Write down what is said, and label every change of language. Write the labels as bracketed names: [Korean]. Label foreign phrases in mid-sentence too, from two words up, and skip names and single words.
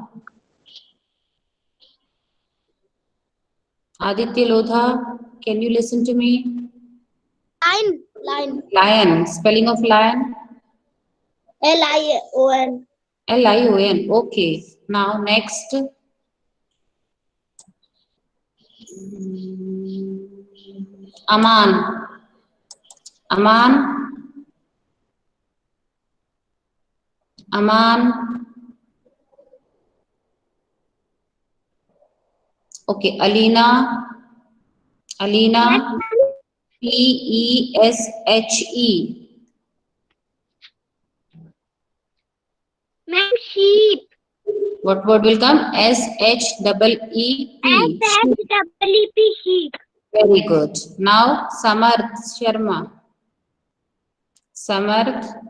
[English] Aditya Lodha, can you listen to me? Line. Lion. Spelling of lion? LION. LION. Okay. Now next. Aman. Aman. Aman. Okay. Alina. Alina. PESHE. Ma'am, sheep. What word will come? SHEEP. SHEEP. Sheep. Very good. Now Samarth Sharma. Samarth.